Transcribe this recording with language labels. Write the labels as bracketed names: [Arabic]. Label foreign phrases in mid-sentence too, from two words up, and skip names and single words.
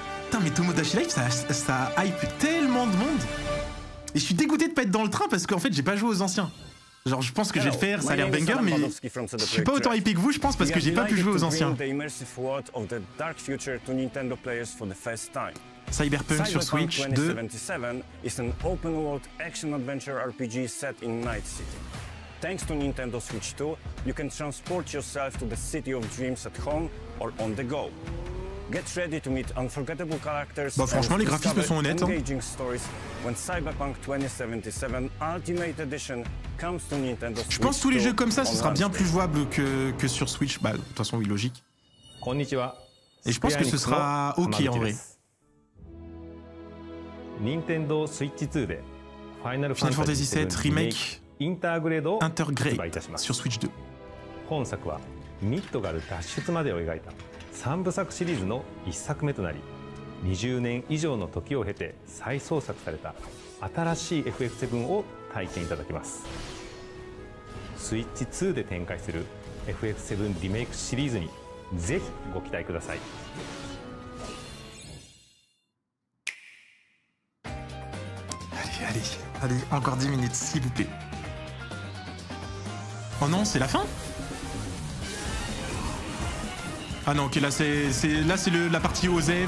[French] Putain mais Tomodachi Life ça hype tellement de monde. Et je suis dégoûté de pas être dans le train parce qu'en fait j'ai pas joué aux anciens. Genre je pense que je vais le faire, ça a l'air banger mais je suis pas autant hypé que vous je pense parce que j'ai pas pu jouer aux anciens. Cyberpunk sur Switch 2. [English] Thanks to Nintendo Switch 2, you can transport yourself to the city of dreams at home or on the go. Get ready to meet unforgettable characters. [French] Bah franchement les graphismes sont honnêtes. [English] Engaging stories when Cyberpunk 2077 Ultimate Edition comes to Nintendo Switch. [French] Je pense que tous les jeux comme ça, ce sera bien plus jouable que sur Switch. Bah de toute façon oui logique. Et je pense que ce sera ok en vrai. Nintendo Switch 2 de Final Fantasy VII Remake Intergrade sur Switch 2. [Japanese] ミッドガル脱出までを描いた3部作シリーズの1作目となり、20年以上の時を経て再創作された新しい FF7 を体験いただけます。スイッチ2で展開する FF7 リメイクシリーズにぜひご期待ください。 [French] Allez, encore 10 minutes, s'il vous plaît. Oh non, c'est la fin? Ah non, ok, là c'est la partie OZEV.